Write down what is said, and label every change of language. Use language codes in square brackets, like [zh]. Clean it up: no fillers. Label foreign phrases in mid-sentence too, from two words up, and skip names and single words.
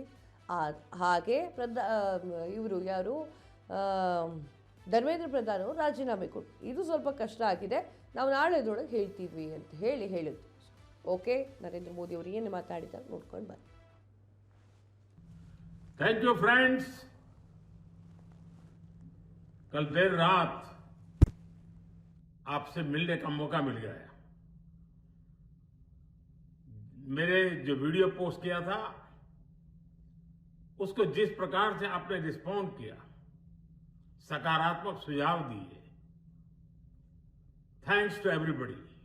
[kn] ಹಾಗೆ ಇವರು ಯಾರು ಧರ್ಮೇಂದ್ರ ಪ್ರಧಾನ್ ಅವರು ರಾಜೀನಾಮೆ ಕೊಟ್ಟು, ಇದು ಸ್ವಲ್ಪ ಕಷ್ಟ ಆಗಿದೆ, ನಾವು ನಾಳೆದೊಳಗೆ ಹೇಳ್ತೀವಿ ಅಂತ ಹೇಳಿದ್ರು. ಓಕೆ, ನರೇಂದ್ರ ಮೋದಿ ಅವರು ಏನು ಮಾತಾಡಿದ್ದಾರೆ ನೋಡ್ಕೊಂಡು ಬನ್ನಿ. [en] thank you friends. [hi] कल देर रात आपसे मिलने का मौका मिल गया। मेरे जो वीडियो पोस्ट किया था उसको जिस प्रकार से आपने रिस्पॉन्ड किया, सकारात्मक सुझाव दिए, [en] thanks to everybody.